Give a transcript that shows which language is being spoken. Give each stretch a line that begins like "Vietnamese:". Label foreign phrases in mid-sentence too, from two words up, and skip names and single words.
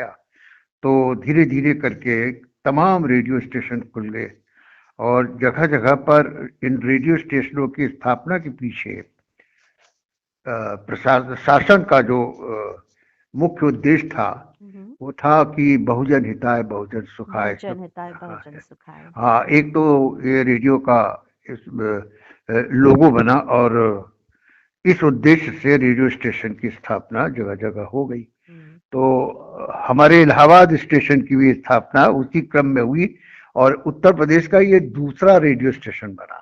Hindi: तो धीरे धीरे करके तमाम रेडियो स्टेशन खुल गए और जगह जगह पर इन रेडियो स्टेशनों की स्थापना के पीछे शासन का जो मुख्य उद्देश्य था हम्म। वो था कि
Sanskrit: बहुजन हिताय बहुजन सुखाय
Hindi: सब।
Sanskrit: बहुजन हिताय
Hindi: हाँ
Sanskrit: बहुजन सुखाय।
Hindi: हाँ, एक तो ये रेडियो का इस लोगो बना और इस उद्देश्य से रेडियो स्टेशन की स्थापना जगह जगह हो गई। हम्म। तो हमारे इलाहाबाद स्टेशन की भी स्थापना उसी क्रम में हुई और उत्तर प्रदेश का ये दूसरा रेडियो स्टेशन बना।